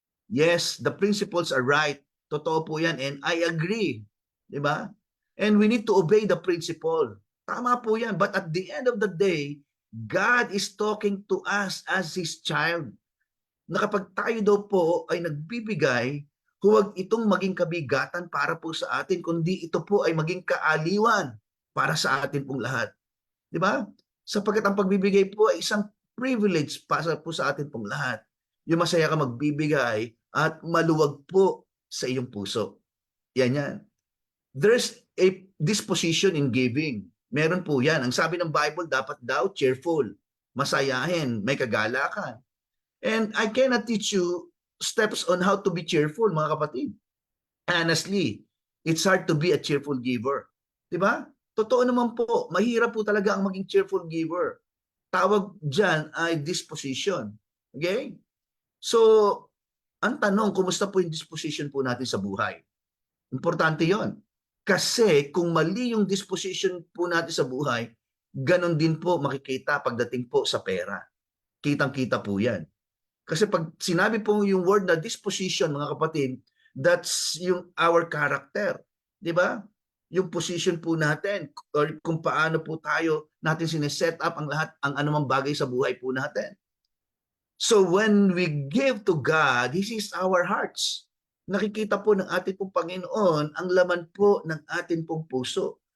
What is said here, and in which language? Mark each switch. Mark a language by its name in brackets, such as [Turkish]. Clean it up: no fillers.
[English] Yes, the principles are right. [Filipino] Totoo po yan [English] and I agree. Di ba? And we need to obey the principle. [Filipino] Tama po yan. [English] But at the end of the day, God is talking to us as His child. [Filipino] Na kapag tayo daw po ay nagbibigay, huwag itong maging kabigatan para po sa atin, kundi ito po ay maging kaaliwan para sa atin pong lahat. Di ba? Sapagkat ang pagbibigay po ay isang privilege para po sa atin pong lahat. Yung masaya ka magbibigay at maluwag po sa iyong puso. Yan. [English] There's a disposition in giving. [Filipino] Meron po yan. Ang sabi ng Bible, dapat daw cheerful, masayahin, may kagalakan. [English] And I cannot teach you steps on how to be cheerful, [Filipino] mga kapatid. [English] Honestly, it's hard to be a cheerful giver. [Filipino] Di ba? Totoo naman po, mahirap po talaga ang maging cheerful giver. Tawag dyan ay disposition. Okay? So, ang tanong, kumusta po yung disposition po natin sa buhay? Importante yon. Kasi kung mali yung disposition po natin sa buhay, ganon din po makikita pagdating po sa pera. Kitang-kita po yan. Kasi pag sinabi po yung word na disposition, mga kapatid, that's yung our character. Di ba? Yung position po natin or kung paano po natin sineset up ang lahat, ang anumang bagay sa buhay po natin. [English] So when we give to God, He sees our hearts. [Filipino] Nakikita po ng ating pong Panginoon ang laman po ng ating pong puso.